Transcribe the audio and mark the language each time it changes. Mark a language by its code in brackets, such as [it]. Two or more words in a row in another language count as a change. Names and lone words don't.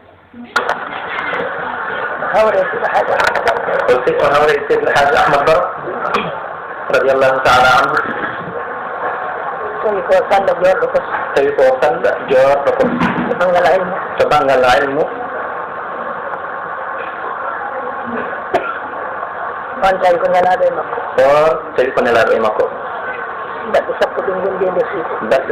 [ff] هوري سيد الحاج أحمد بر [ar] رضي الله تعالى عنه [ff] tawi ko sanda jorɗo ko to banggal ilmu on tawi ko nelaɗo e makko on tawi ko nelaɗo e makko balɗe sappo ɓe gondi e nder suudu balɗe